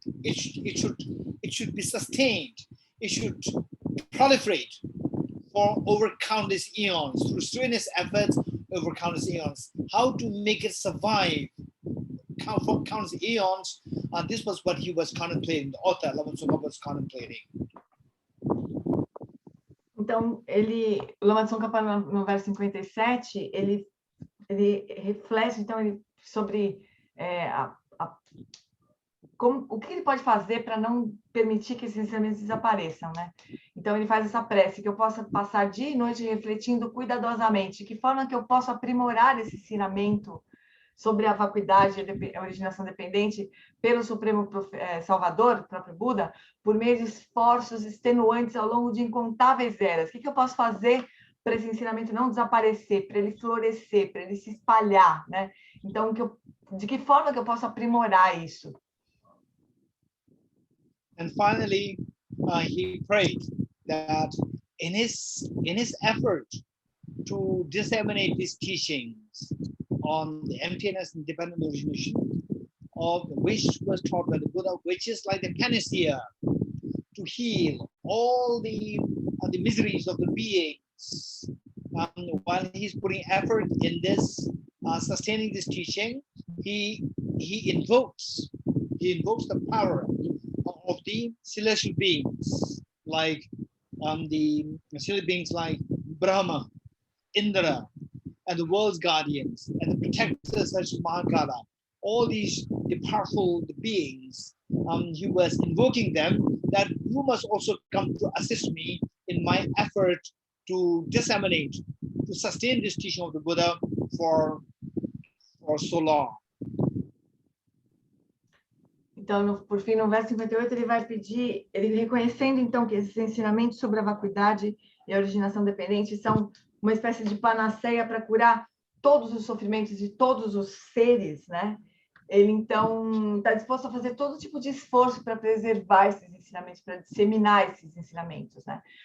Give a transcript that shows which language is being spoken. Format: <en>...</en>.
<en>It should be sustained. It should proliferate for over countless eons, through strenuous efforts over countless eons. How to make it survive for countless eons? This was what he was contemplating, the author, Lama Tsongkhapa, was contemplating.</en> <pt>Então, o Lama Tsongkhapa, no verso 57, ele reflete, então, sobre o que ele pode fazer para não permitir que esses ensinamentos desapareçam, né? Então, ele faz essa prece, que eu possa passar dia e noite refletindo cuidadosamente, de que forma que eu posso aprimorar esse ensinamento sobre a vacuidade e a originação dependente pelo Supremo Salvador, o próprio Buda, por meio de esforços extenuantes ao longo de incontáveis eras. O que eu posso fazer para esse ensinamento não desaparecer, para ele florescer, para ele se espalhar, né? Então, de que forma que eu posso aprimorar isso?</pt> <en>And finally, he prayed that in his effort to disseminate these teachings on the emptiness and dependent origination, of which was taught by the Buddha, which is like the panacea to heal all the miseries of the beings. While he's putting effort in this, sustaining this teaching, he invokes the power of the celestial beings, like the celestial beings like Brahma, Indra, and the world's guardians, and the protectors such as Mahakala. All these powerful beings, he was invoking them, that you must also come to assist me in my effort to disseminate, to sustain this teaching of the Buddha for so long.</en> <pt>Então, por fim, no verso 58, ele vai pedir, ele reconhecendo, então, que esses ensinamentos sobre a vacuidade e a originação dependente são uma espécie de panaceia para curar todos os sofrimentos de todos os seres, né? Ele, então, está disposto a fazer todo tipo de esforço para preservar esses ensinamentos, para disseminar esses ensinamentos, né?</pt>